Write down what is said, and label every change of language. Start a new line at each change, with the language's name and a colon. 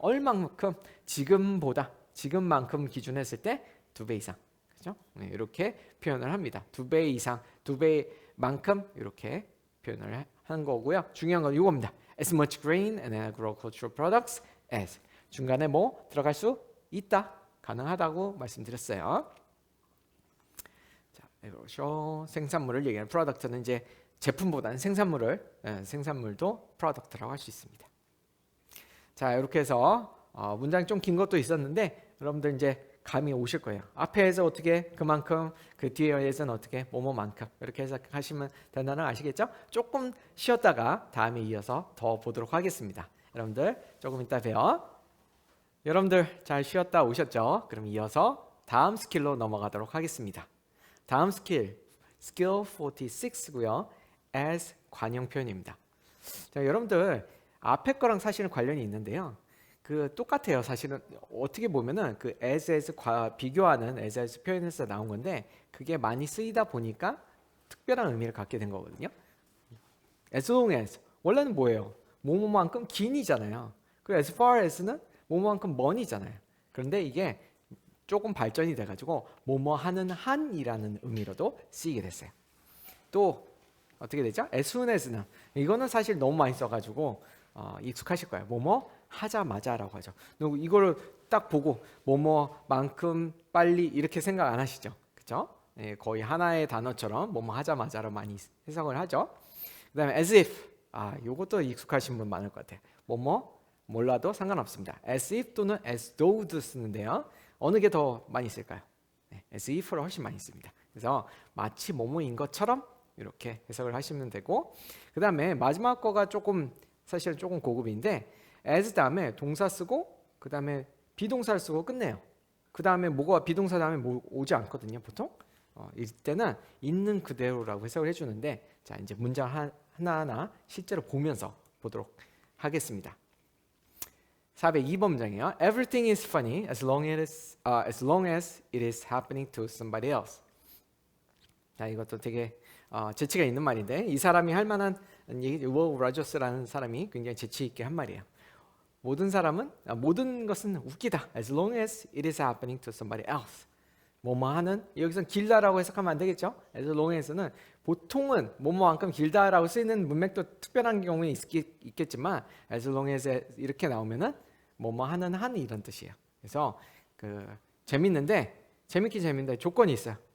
Korean: 얼마만큼 지금만큼 기준했을 때 두 배 이상. 그죠? 이렇게 표현을 합니다. 두 배 이상, 두 배만큼 이렇게 표현을 한 거고요. 중요한 건 이겁니다.
English: As much grain and agricultural products as.
Korean: 중간에 뭐 들어갈 수 있다. 가능하다고 말씀드렸어요. 자, 그렇죠. 생산물을 얘기하는 프로덕트는 이제 제품보다는 생산물도 프로덕트라고 할 수 있습니다. 자, 이렇게 해서 문장이 좀 긴 것도 있었는데 여러분들 이제 감이 오실 거예요. 앞에서 어떻게 그만큼, 그 뒤에서는 어떻게 뭐뭐만큼 이렇게 해석하시면 된다는 거 아시겠죠? 조금 쉬었다가 다음에 이어서 더 보도록 하겠습니다. 여러분들 조금 이따 봬요. 여러분들 잘 쉬었다 오셨죠? 그럼 이어서 다음 스킬로 넘어가도록 하겠습니다. 다음 스킬 46고요. as 관용 표현입니다. 자, 여러분들 앞에 거랑 사실은 관련이 있는데요. 그 똑같아요. 사실은 어떻게 보면은 그 as 비교하는 as 표현에서 나온 건데 그게 많이 쓰이다 보니까 특별한 의미를 갖게 된 거거든요. as long as 원래는 뭐예요? 뭐뭐만큼 긴이잖아요. 그리고 as far as는 뭐뭐만큼 먼이잖아요. 그런데 이게 조금 발전이 돼가지고 뭐뭐 하는 한이라는 의미로도 쓰이게 됐어요. 또 어떻게 되죠? as soon as는 이거는 사실 너무 많이 써가지고 익숙하실 거예요. 뭐뭐 하자마자라고 하죠. 이거를 딱 보고 뭐뭐만큼 빨리 이렇게 생각 안 하시죠? 그렇죠? 거의 하나의 단어처럼 뭐뭐 하자마자로 많이 해석을 하죠. 그다음에 as if 요것도 익숙하신 분 많을 것 같아요. 뭐뭐 몰라도 상관없습니다. as if 또는 as though도 쓰는데요. 어느 게 더 많이 쓸까요? as if를 훨씬 많이 씁니다. 그래서 마치 뭐뭐인 것처럼 이렇게 해석을 하시면 되고, 그 다음에 마지막 거가 사실 조금 고급인데 as 다음에 동사 쓰고 그 다음에 비동사를 쓰고 끝내요. 그 다음에 뭐가 비동사 다음에 오지 않거든요. 보통 이때는 있는 그대로라고 해석을 해주는데, 자 이제 문장 하나하나 실제로 보면서 보도록 하겠습니다. 402번 문장이에요.
English: Everything is funny as long as it is happening to somebody else.
Korean: 자, 이것도 되게 재치가 있는 말인데 이 사람이 할 만한 얘기, 워 로저스라는 사람이 굉장히 재치 있게 한 말이에요. 모든 것은 웃기다.
English: As long as it is happening to somebody else.
Korean: 뭐뭐 하는, 여기서는 길다라고 해석하면 안 되겠죠? as long에서는 보통은 뭐뭐만큼 길다라고 쓰이는 문맥도 특별한 경우에 있겠지만 as long as 이렇게 나오면은 뭐뭐 하는 한 이런 뜻이에요. 그래서 재밌긴 재밌는데 조건이 있어요.